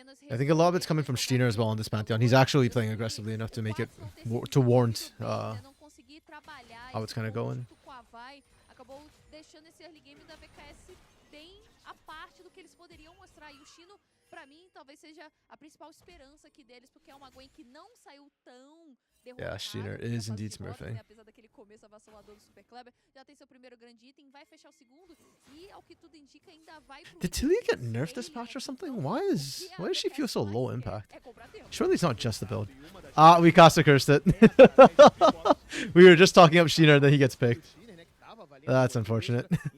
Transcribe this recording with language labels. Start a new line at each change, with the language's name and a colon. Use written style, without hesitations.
English: I think a lot of it's coming from Steiner as well on this Pantheon. He's actually playing aggressively enough to make it to warrant how it's kind of going.
Portuguese: Acabou deixando esse early game da VKS bem a parte do que eles poderiam mostrar. E o Chino, pra mim, talvez seja a principal esperança aqui deles, porque é uma Gwen que não saiu tão derrotada.
English: Yeah, Steiner is indeed smurfing.
Portuguese: Apesar daquele começo avassalador do Super Kleber, já tem seu primeiro grande item, vai fechar o segundo e, ao que tudo indica, ainda vai pro...
English: Did Tilly get nerfed this patch or something? Why does she feel so low impact? Surely it's not just the build. Ah, we Casa cursed it. We were just talking up Steiner, then he gets picked. That's unfortunate.